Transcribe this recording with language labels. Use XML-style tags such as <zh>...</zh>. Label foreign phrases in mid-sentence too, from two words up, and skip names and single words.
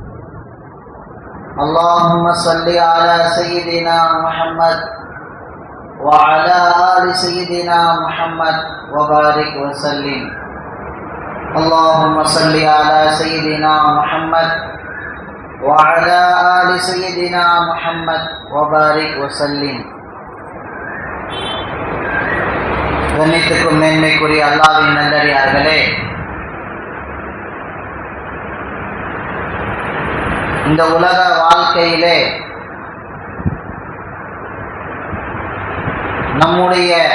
<ar>اللهم صل على سيدنا محمد وعلى آل سيدنا محمد وبارك وسلم. اللهم صل على سيدنا محمد وعلى آل سيدنا محمد وبارك وسلم.</ar> <ta>கண்ணியத்துக்கும் மேன்மைக்குரிய அல்லாஹ்வின் நல்லடியார்களே, இந்த உலக வாழ்க்கையிலே நம்முடைய</ta>